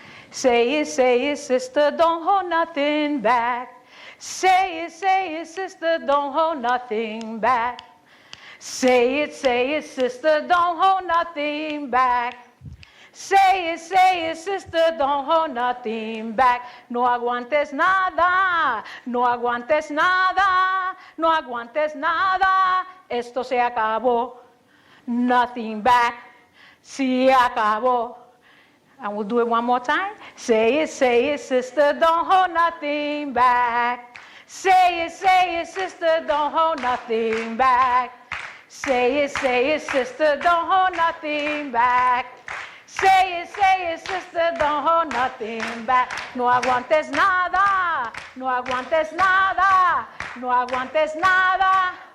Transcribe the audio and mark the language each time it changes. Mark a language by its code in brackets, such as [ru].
[en] Say it, sister, don't hold nothing back. Say it, sister, don't hold nothing back. Say it, sister, don't hold nothing back. Say it, sister, don't hold nothing back. [es] No aguantes nada, no aguantes nada, no aguantes nada. Esto se acabó. [en] Nothing back. [es] Se acabó. [en] And we'll do it one more time. Say it, sister, don't hold nothing back. Say it, sister, don't hold nothing back. Say it, sister, don't hold nothing back. Say it, sister, don't hold nothing back. [es] No aguantes nada, no aguantes nada, no aguantes nada.